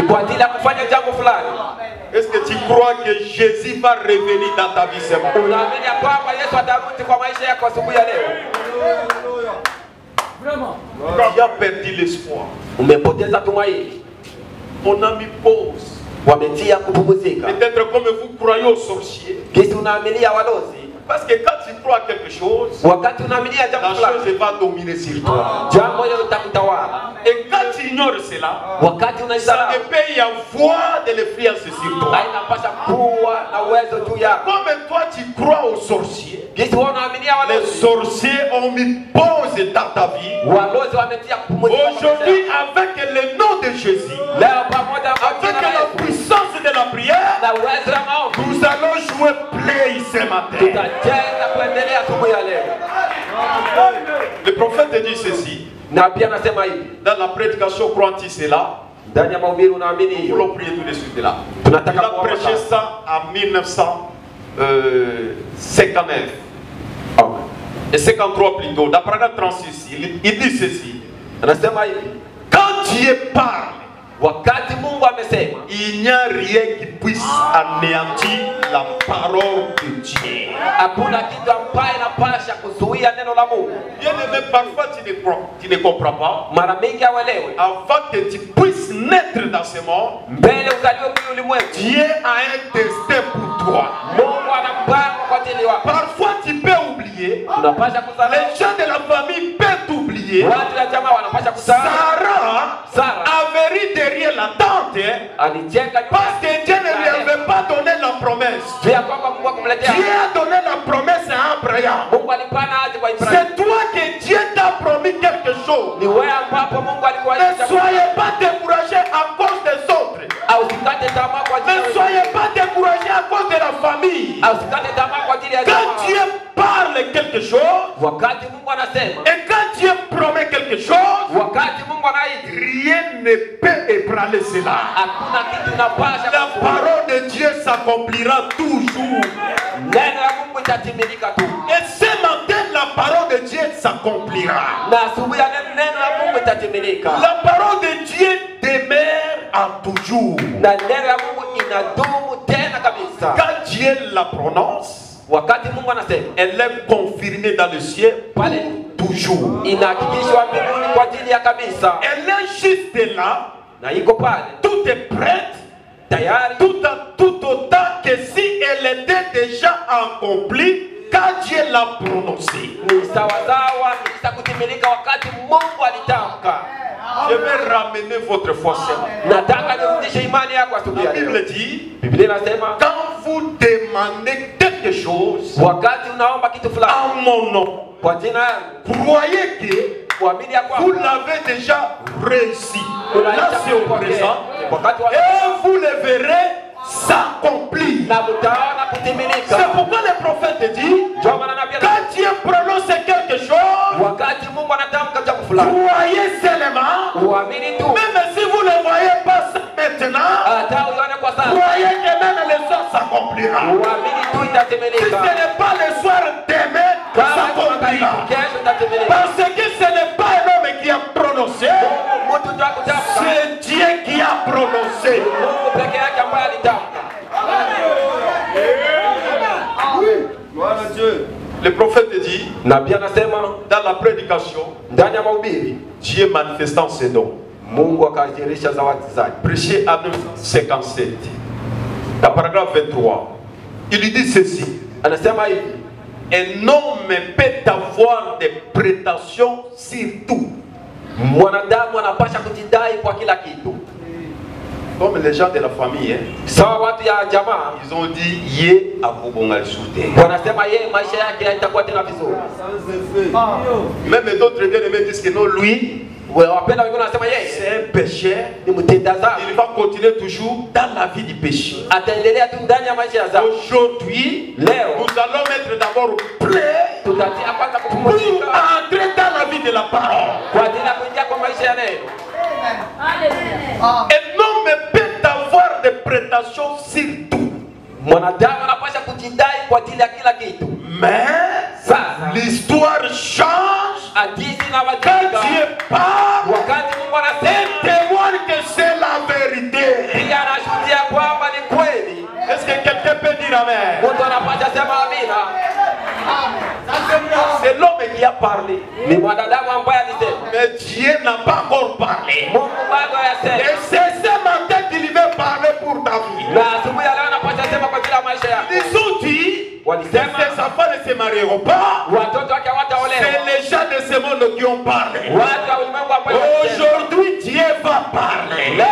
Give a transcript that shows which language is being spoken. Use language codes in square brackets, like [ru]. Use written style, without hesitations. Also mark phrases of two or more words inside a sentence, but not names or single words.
[fr] Est-ce que tu crois que Jésus va revenir dans ta vie ce matin? Tu as perdu l'espoir. On a mis pause. [sw] wametia kupumzika. [fr] Peut-être comme vous croyez aux sorciers. [sw] Kisi unaaminia walozi. [fr] Parce que quand tu crois à quelque chose, [sw] wakati unaaminia jambo [fr] la [sw] fulani, [fr] chose va dominer sur toi. [sw] Jambo hilo litakutawala. [fr] Et quand tu ignores cela, [sw] wakati [fr] ça [sw] unaisahau, [fr] ne peut y avoir de l'influence sur toi. [sw] hainapasha kuwa na uwezo juu yako. [fr] Comme toi tu crois aux sorciers, [sw] Kisi unaaminia [fr] les [sw] walozi. [fr] sorciers ont mis pause dans ta vie. [sw] Walozi wametia kupumzika. [fr] Aujourd'hui, avec le nom de Jésus, [sw] leo pamoja na [fr] avec la puissance de la prière, [sw] na uwezo wa maombi, [fr] nous allons jouer play ce matin. [sw] tutacheza kuendelea asubuhi ya leo. [fr] Le prophète dit ceci. [sw] Na pia nasema hivi, [fr] Dans la prédication, crois-tu cela? [sw] ndani ya mahubiri unaamini [fr] Nous [sw] hiyo? [fr] voulons prier tout de suite là. Il [sw] Tunataka [fr] a [sw] kuomba [fr] prêché [sw] sasa. [fr] ça en 1959. Amen. Et 53 plutôt. Dans paragraphe 36, il dit ceci. [sw] Anasema hivi, [fr] Quand Dieu parle, [sw] wakati Mungu amesema, [fr] il n'y a rien qui puisse anéantir la parole de Dieu. [sw] hakuna kitu ambaye inapasha kuzuia neno la Mungu. [fr] Bien aimé, parfois tu ne comprends pas. [sw] Mara mingi hauelewi. [fr] Avant que tu puisses naître dans ce monde, [sw] Mbele uzaliwe kwenye ulimwengu, [fr] Dieu a un destin pour toi. [sw] Mungu ana mpango kwa ajili yako. [fr] Parfois tu peux oublier. [sw] Tunapasha kusahau. [fr] Les gens de la famille peuvent oublier. [sw] Watu wa jamaa wanapasha kusahau. [fr] Sarah avait ri derrière la tente [sw] Alicheka nyuma [fr] parce que Dieu ne lui avait pas donné la promesse. [sw] ya kwamba Mungu akumletea. [fr] Dieu a donné la promesse à Abraham. [sw] Mungu alipana aje kwa Ibrahimu. [fr] C'est toi que Dieu t'a promis quelque chose. [sw] Ni wewe ambapo Mungu alikuwa [fr] Ne soyez pas découragés à cause des autres. [sw] au usikate tamaa kwa ajili [fr] Ne [sw] ya wengine. [fr] soyez pas découragés à cause de la famille. [sw] Au usikate tamaa kwa ajili ya [fr] Quand [sw] jamaa. [fr] Dieu parle quelque chose, [sw] Wakati Mungu anasema, [fr] et quand Dieu promet quelque chose, [sw] wakati Mungu anaita, [fr] rien ne peut ébranler cela. [sw] hakuna kitu inapasha [fr] La parole de Dieu s'accomplira toujours. [sw] neno la Mungu itatimilika tu. [fr] Et ce matin, la parole de Dieu s'accomplira. [sw] Na asubuhi ya neno la Mungu itatimilika. [fr] La parole de Dieu demeure en toujours. [sw] Na neno la Mungu inadumu tena kabisa. [fr] Quand Dieu la prononce, [sw] Wakati Mungu anasema, [fr] elle est confirmée dans le ciel [sw] pale [fr] toujours. [sw] inahakikishwa mbinguni kwa ajili ya kabisa. [fr] Elle est juste là, [sw] Na iko pale [fr] tout est prête, [sw] tayari, [fr] tout autant que si elle était déjà accomplie quand Dieu l'a prononcée. [sw] ni sawasawa itakutimilika wakati Mungu alitamka. [fr] Je vais ramener votre foi seulement. [sw] Nataka nirudishe imani yako asubuhi [fr] La [sw] ya leo. [fr] Bible dit, [sw] Biblia inasema, [fr] quand vous demandez quelque chose [sw] wakati unaomba kitu fulani [fr] en mon nom, [sw] kwa jina langu, [fr] croyez que [sw] kuamini ya [fr] vous [sw] kwamba [fr] l'avez déjà réussi. Là, [sw] unaita [fr] c'est au [sw] kupokea. [fr] présent. [sw] Wakati wa [fr] Et vous le verrez s'accomplir. [sw] na mtaona kutimilika. [fr] C'est pourquoi le prophète dit, [sw] Ndio maana nabii anasema, [fr] quand Dieu prononce quelque chose, [sw] wakati Mungu anatamka jambo fulani, [fr] croyez seulement, [sw] uamini tu. [fr] même si vous ne voyez pas ça maintenant, [sw] Hata uone kwa sasa, [fr] croyez que même le soir s'accomplira. [sw] uamini tu [fr] Si ce [sw] itatimilika. [fr] n'est pas le soir, demain [sw] Kama [fr] s'accomplira. [sw] kesho itatimilika. [fr] Parce que ce n'est pas un homme qui a prononcé, [sw] Mtu ndio akutamka, [fr] c'est Dieu qui a prononcé. [sw] Mungu peke yake ambaye alitamka. [fr] Le prophète dit, [sw] Nabii anasema [fr] dans la prédication, [sw] ndani ya mahubiri, [fr] Dieu manifestant ses dons. [sw] Mungu akajirisha zawadi zake. [fr] Prêché à 1957. Dans paragraphe 23, il dit ceci. [sw] Anasema hivi, [fr] Un homme peut avoir des prétentions sur tout. [sw] mwanadamu anapasha kujidai kwa kila kitu. [fr] Comme les gens de la famille, hein, [sw] Sawa watu ya jamaa [fr] ils ont dit [ln] Yé a Bobongal Souté. [sw] wanasema yeye maisha yake haitakuwa tena vizuri. [fr] Même d'autres bien-aimés disent que non, lui, [sw] Wapenda wengine wanasema yeye [fr] c'est un pécheur. [sw] ni mtenda dhambi. [fr] Il va continuer toujours dans la vie du péché. [sw] Ataendelea tu ndani ya maisha ya dhambi. [fr] Aujourd'hui, [sw] Leo [fr] nous allons mettre d'abord plaie [sw] tutatia kwanza [fr] pour [sw] kupumzika [fr] entrer dans la vie de la parole. [sw] kwa ajili ya kuingia kwa maisha ya neno. [fr] Un homme peut avoir des prétentions sur tout. [sw] Mwanadamu anapasha kujidai kwa ajili ya kila kitu. [fr] Mais l'histoire change [sw] Hadithi [fr] quand [sw] inabadilika [fr] Dieu parle [sw] wakati Mungu [fr] et [sw] anasema, [fr] témoigne que c'est la vérité. [sw] pia anashuhudia kwamba ni kweli. [fr] Est-ce que quelqu'un peut dire Amen? [sw] Mtu anapasha sema amina. [fr] C'est l'homme qui a parlé. [sw] Ni mwanadamu ambaye alisema, [fr] Mais Dieu n'a pas encore parlé. [sw] Mungu bado [fr] Et [sw] hayasema. [fr] c'est ce matin qu'il veut parler pour ta enfants ne se marieront pas. C'est les gens de ce monde qui ont parlé. Aujourd'hui, Dieu va parler.